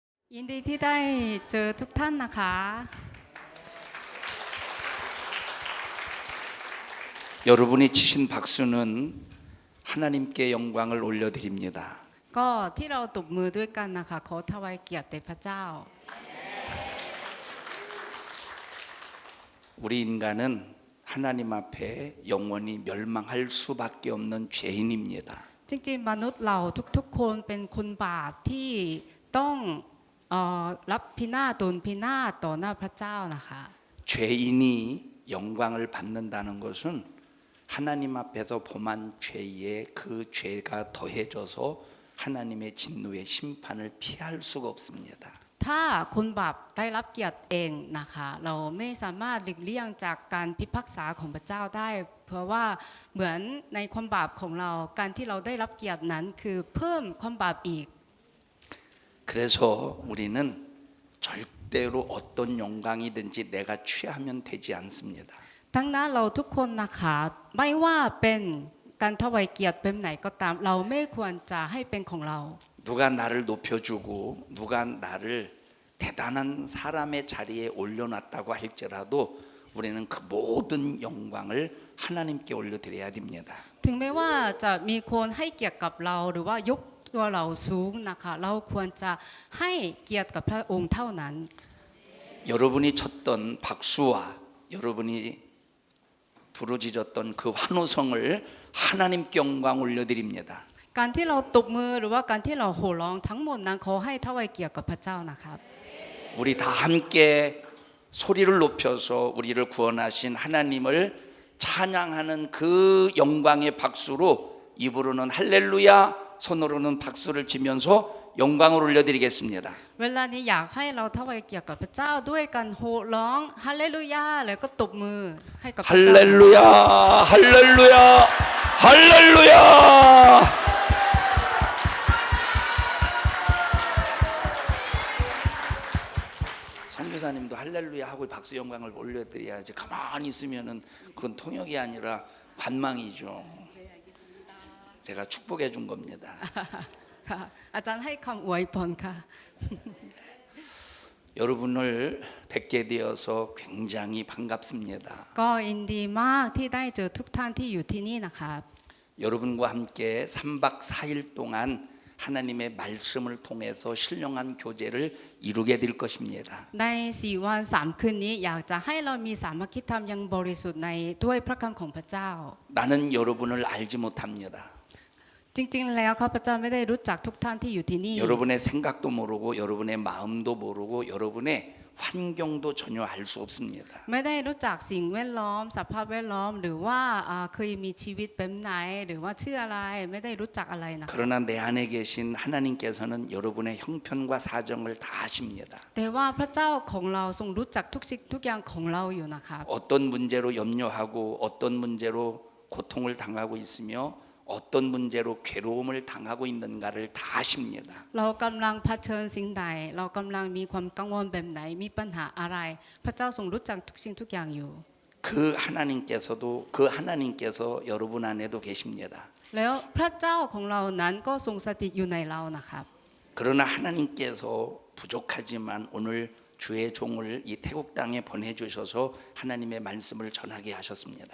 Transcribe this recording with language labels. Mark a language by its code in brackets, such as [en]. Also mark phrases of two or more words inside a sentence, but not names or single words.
[th] ยินดีที่ได้เจอทุกท่านนะคะ [ko] 여러분이 치신 박수는 하나님께 영광을 올려드립니다. [th] ก็ที่เราตบมือด้วยกันนะคะขอถวายเกียรติแด่พระเจ้า [ko] 우리 인간은 하나님 앞에 영원히 멸망할 수밖에 없는 죄인입니다. [th] จริงๆมนุษย์เราทุกๆคนเป็นคนบาปที่ต้องรับพินาศโดนพินาศต่อหน้าพระเจ้านะคะ [ko] 죄인이 영광을 받는다는 것은 하나님 앞에서 범한 죄에 그 죄가 더해져서 하나님의 진노의 심판을 피할 수가 없습니다. [th] ถ้าคนบาปได้รับเกียรติเองนะคะเราไม่สามารถหลีกเลี่ยงจากการพิพากษาของพระเจ้าได้ เพราะว่าเหมือนในความบาปของเราการที่เราได้รับเกียรตินั้นคือเพิ่มความบาปอีก [ko] 그래서 우리는 절대로 어떤 영광이든지 내가 취하면 되지 않습니다. [th] ทั้งนั้นเราทุกคนนะคะไม่ว่าเป็นการถวายเกียรติแบบไหนก็ตามเราไม่ควรจะให้เป็นของเรา [ko] 누가 나를 높여주고 누가 나를 대단한 사람의 자리에 올려놨다고 할지라도 우리는 그 모든 영광을 하나님께 올려드려야 됩니다. [th] ถึงแม้ว่าจะมีคนให้เกียรติกับเราหรือว่ายกตัวเราสูงนะคะเราควรจะให้เกียรติกับพระองค์เท่านั้น [ko] 여러분이 쳤던 박수와 여러분이 부르짖었던 그 환호성을 하나님께 영광 올려드립니다. [th] การที่เราตบมือหรือว่าการที่เราโห่ร้องทั้งหมดนั้นขอให้ถวายเกียรติกับพระเจ้านะครับ [ko] 우리 다 함께 소리를 높여서 우리를 구원하신 하나님을 찬양하는 그 영광의 박수로 입으로는 할렐루야, 손으로는 박수를 치면서 영광을 올려드리겠습니다. [th] เวลานี้อยากให้เราถวายเกียรติกับพระเจ้าด้วยการโห่ร้องฮาเลลูยาแล้วก็ตบมือให้กับพระเจ้า [ko] 할렐루야, 할렐루야, 할렐루야. 선교사님도 할렐루야 하고 박수 영광을 올려드려야지. 가만히 있으면은 그건 통역이 아니라 관망이죠. 제가 축복해 준 겁니다. [th] ค่ะอาจารย์ให้คำอวยพรค่ะ [ko] 여러분을 뵙게 되어서 굉장히 반갑습니다. [th] ก็ยินดีมากที่ได้เจอทุกท่านที่อยู่ที่นี่นะครับ [ko] 여러분과 함께 3박 4일 동안 하나님의 말씀을 통해서 신령한 교제를 이루게 될 것입니다. [th] ใน4 วัน 3 คืนนี้อยากจะให้เรามีสามัคคีธรรมอยังบริสุทธิ์ในด้วยพระคำของพระเจ้า [ko] 나는 여러분을 알지 못합니다. [th] จริงๆแล้วข้าพเจ้าไม่ได้รู้จักทุกท่านที่อยู่ที่นี่ [ko] 여러분의 생각도 모르고 여러분의 마음도 모르고 여러분의 환경도 전혀 알 수 없습니다. [th] ไม่ได้รู้จักสิ่งแวดล้อมสภาพแวดล้อมหรือว่าเคยมีชีวิตแบบไหนหรือว่าชื่ออะไรไม่ได้รู้จักอะไรนะ [ko] 그러나 내 안에 계신 하나님께서는 여러분의 형편과 사정을 다 아십니다. [th] แต่ว่าพระเจ้าของเราทรงรู้จักทุกสิ่งทุกอย่างของเราอยู่นะครับ [ko] 어떤 문제로 염려하고 어떤 문제로 고통을 당하고 있으며 어떤 문제로 괴로움을 당하고 있는가를 다 아십니다. [th] เรากำลังเผชิญสิ่งใดเรากำลังมีความกังวลแบบไหนมีปัญหาอะไร พระเจ้าทรงรู้จักทุกสิ่งทุกอย่างอยู่ [ko] 그 하나님께서 여러분 안에도 계십니다. [th] แล้วพระเจ้าของเรานั้นก็ทรงสถิตอยู่ในเรานะครับ [ko] 그러나 하나님께서 부족하지만 오늘 주의 종을 이 태국 땅에 보내주셔서 하나님의 말씀을 전하게 하셨습니다.